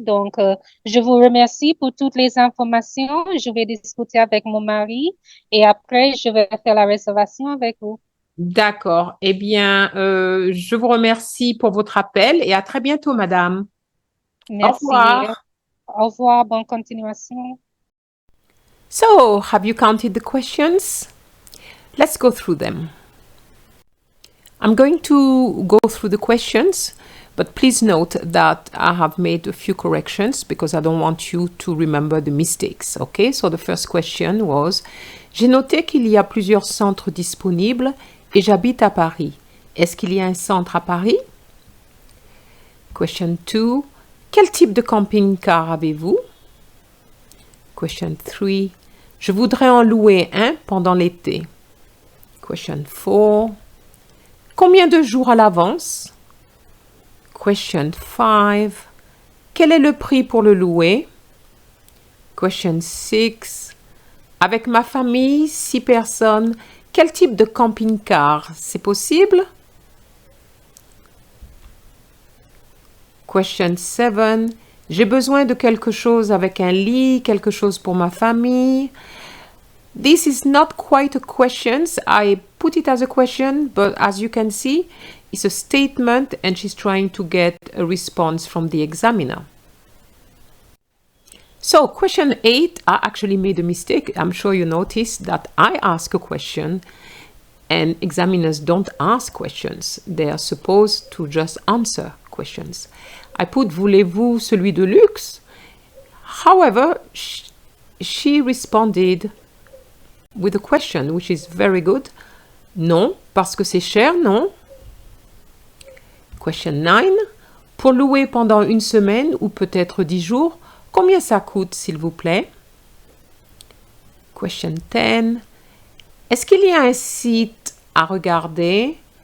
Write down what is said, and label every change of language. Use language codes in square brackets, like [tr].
[fr] Donc, je vous remercie pour toutes les informations. Je vais discuter avec mon mari et après, je vais faire la réservation avec vous. D'accord. Eh bien, je vous remercie pour votre appel et à très bientôt, madame. Au Merci. revoir. Au revoir. Bonne continuation. [en] So, have you counted the questions? Let's go through them. I'm going to go through the questions, but please note that I have made a few corrections because I don't want you to remember the mistakes. Okay, so the first question was: [fr] j'ai noté qu'il y a plusieurs centres disponibles et j'habite à Paris. Est-ce qu'il y a un centre à Paris? Question 2: quel type de camping-car avez-vous? Question 3: je voudrais en louer un pendant l'été. Question 4: combien de jours à l'avance? Question 5: quel est le prix pour le louer? Question 6: avec ma famille, 6 personnes, quel type de camping-car? C'est possible? Question 7: j'ai besoin de quelque chose avec un lit, quelque chose pour ma famille. [en] This is not quite a question. I put it as a question, but as you can see, it's a statement and she's trying to get a response from the examiner. So question 8, I actually made a mistake. I'm sure you noticed that I ask a question and examiners don't ask questions. They are supposed to just answer questions. I put [fr] voulez-vous celui de luxe? [en] However, she responded with a question, which is very good. [fr] Non, parce que c'est cher, non? Question 9. Pour louer pendant une semaine ou peut-être 10 jours, combien ça coûte, s'il vous plaît? Question 10. Est-ce qu'il y a un site à regarder?